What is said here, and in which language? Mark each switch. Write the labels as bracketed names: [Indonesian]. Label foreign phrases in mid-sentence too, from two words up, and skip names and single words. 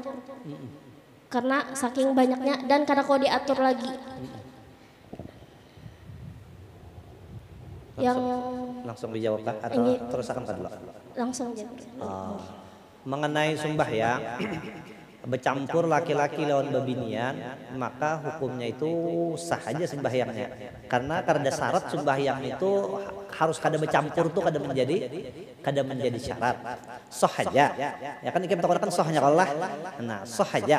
[Indonesian] Karena saking banyaknya dan karena kalau diatur lagi. Langsung dijawab kah atau terus akan dulu? Langsung jawab. [Banjar] Mengenai sembahyang bercampur laki-laki lawan bebinian, maka hukumnya itu sah aja sembahyangnya. Karena syarat sembahyang itu harus kada bercampur tuh kada menjadi syarat. Sah aja. Ya kan kita katakan sahnya Allah. Nah, sah aja.